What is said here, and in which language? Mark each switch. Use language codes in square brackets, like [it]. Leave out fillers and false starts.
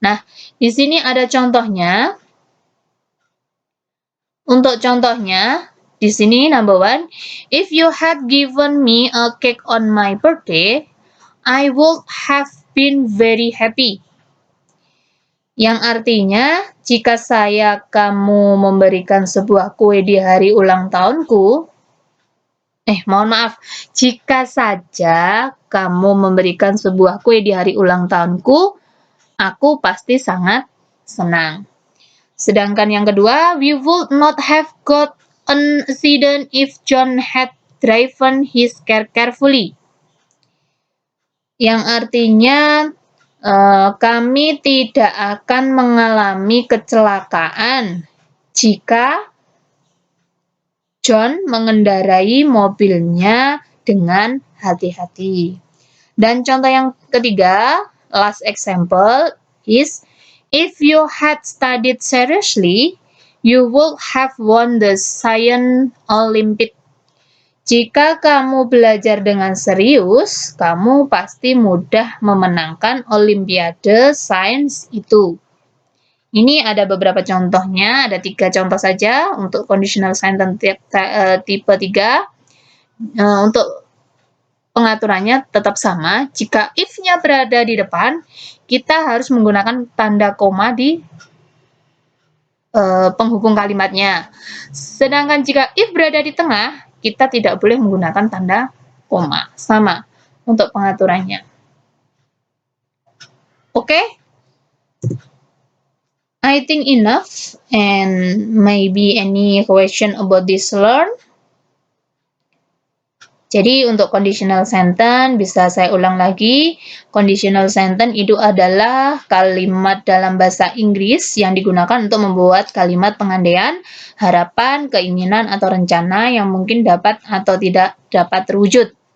[id] Nah, di sini ada contohnya. Untuk contohnya, di sini [en] number 1, if you had given me a cake on my birthday, I would have been very happy. [id] Yang artinya, jika kamu memberikan sebuah kue di hari ulang tahunku, mohon maaf, jika saja kamu memberikan sebuah kue di hari ulang tahunku, aku pasti sangat senang. Sedangkan yang kedua, [en] we would not have got an accident if John had driven his car carefully. [id] Yang artinya, kami tidak akan mengalami kecelakaan jika John mengendarai mobilnya dengan hati-hati. Dan contoh yang ketiga, [en] last example is, if you had studied seriously, you would have won the Science Olympiad. [id] Jika kamu belajar dengan serius, kamu pasti mudah memenangkan Olimpiade Sains itu. Ini ada beberapa contohnya, ada 3 contoh saja untuk conditional sentence tipe 3. Untuk pengaturannya tetap sama. Jika if-nya berada di depan, kita harus menggunakan tanda koma di penghubung kalimatnya. Sedangkan jika if berada di tengah, kita tidak boleh menggunakan tanda koma. Sama untuk pengaturannya. Oke? [en] I think enough, and maybe any question about this learn. [id] Jadi untuk conditional sentence bisa saya ulang lagi. Conditional sentence itu adalah kalimat dalam bahasa Inggris yang digunakan untuk membuat kalimat pengandaian, harapan, keinginan atau rencana yang mungkin dapat atau tidak dapat terwujud.